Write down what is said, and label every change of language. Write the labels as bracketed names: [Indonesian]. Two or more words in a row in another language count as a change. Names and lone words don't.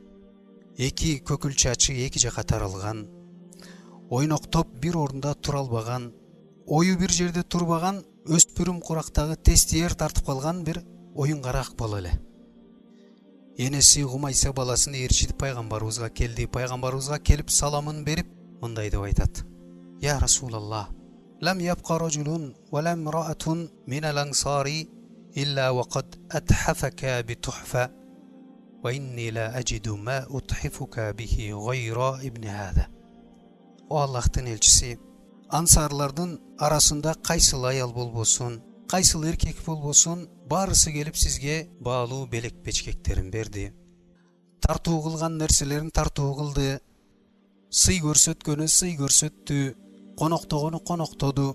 [Kyrgyz] Эки көкүл чачы эки жака таралган. Ойноктоп бир орунда тура албаган, ою бир жерде турбаган, өспүрүм курактагы тестиер тартып калган бир оюнгарак бала эле. Энеси Гумайса баласын ээрчитип пайгамбарыбызга келди. Пайгамбарыбызга келип саламын берип, мындай деп айтат: [Arabic] "يا رسول الله لم يبق رجل ولم امرأة من الأنصار إلا وقد أتحفك بتحفة وإني لا أجد ما أتحفك به غير ابن هذا." [Kyrgyz] О Аллахтын элчиси, ансарлардын арасында кайсыл аял болбосун, кайсыл эркек болбосун, баарысы келип сизге баалуу белек печкектерин берди. Тартуу кылган нерселерин тартуу кылды. Сый көрсөткөнү сый көрсөттү, коноктогону коноктоду.